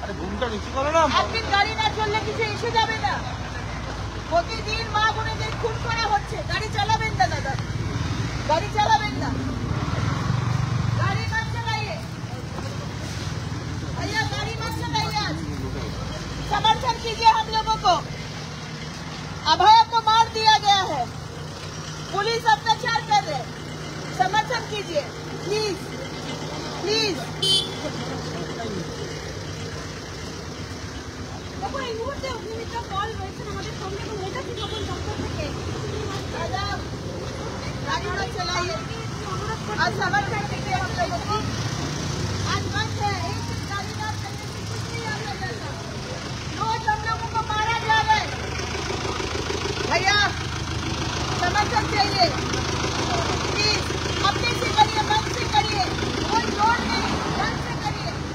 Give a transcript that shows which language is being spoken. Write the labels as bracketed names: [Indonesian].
[Bangla] ঘুমটা নিচু করো না, আপনি গাড়ি না চললে কিছু এসে যাবে না। প্রতিদিন মা বোনেদের খুন করা হচ্ছে, গাড়ি চালাবেন না দাদা, গাড়ি চালাবেন না, [Hindi] गाड़ी मत चलाइए भैया, गाड़ी मत चलाइए। आज समर्थन कीजिए हम लोगों को, अभया को मार दिया गया है, पुलिस अत्याचार कर रहे, समर्थन कीजिए प्लीज, प्लीज। [Bangla] দেখো এই মুহূর্তে অগ্নিমিত্রা পাল রয়েছেন আমাদের সঙ্গে এবং এটা কি সকল দপ্তর থেকে [Hindi] दादा गाड़ी मत चलाइए, आज समर्थन कीजिए हम लोगों को। आज बंद है, एक गाड़ी ना चलने से कुछ नहीं आता जाता, रोज हम लोगों को मारा जा रहा है। भैया समर्थन चाहिए प्लीज, अपने से करिए, मन से करिए, कोई जोर नहीं, मन से करिए।